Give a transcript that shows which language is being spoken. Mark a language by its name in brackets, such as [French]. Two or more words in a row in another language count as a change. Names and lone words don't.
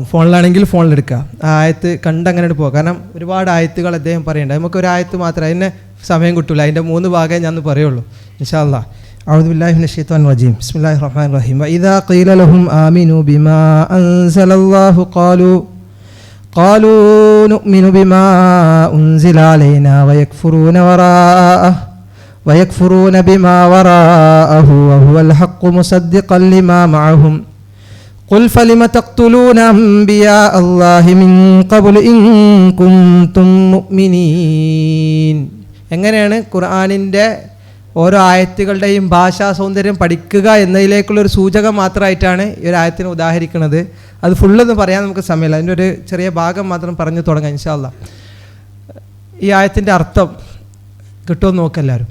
[Malayalam] ഫോണിലാണെങ്കിൽ ഫോണിലെടുക്കുക, ആ ആയത്ത് കണ്ടങ്ങനെ പോവുക. കാരണം ഒരുപാട് ആയത്തുകൾ അദ്ദേഹം പറയേണ്ട, നമുക്ക് ഒരു ആയത്ത് മാത്രം, അതിന് സമയം കിട്ടില്ല. അതിൻ്റെ 3 ഭാഗമേ ഞാൻ പറയുള്ളൂ [Arabic] إن شاء الله. أعوذ بالله من الشيطان الرجيم بسم الله الرحمن الرحيم وإذا قيل لهم آمنوا بما أنزل الله قالوا نؤمن بما أنزل علينا ويكفرون بما وراءه وهو الحق مصدقا لما معهم قل فلم تقتلون أنبياء الله من قبل إن كنتم مؤمنين. [Malayalam] എങ്ങനെയാണ് ഖുർആനിൻ്റെ ഓരോ ആയത്തുകളുടെയും ഭാഷാ സൗന്ദര്യം പഠിക്കുക എന്നതിലേക്കുള്ളൊരു സൂചകം മാത്രമായിട്ടാണ് ഈ ഒരു ആയത്തിനെ ഉദാഹരിക്കുന്നത്. അത് ഫുള്ളൊന്നും പറയാൻ നമുക്ക് സമയമില്ല, അതിൻ്റെ ഒരു ചെറിയ ഭാഗം മാത്രം പറഞ്ഞു തുടങ്ങാം [Arabic] إن شاء الله. [Malayalam] ഈ ആയത്തിൻ്റെ അർത്ഥം കിട്ടുമെന്ന് നോക്കെല്ലാവരും.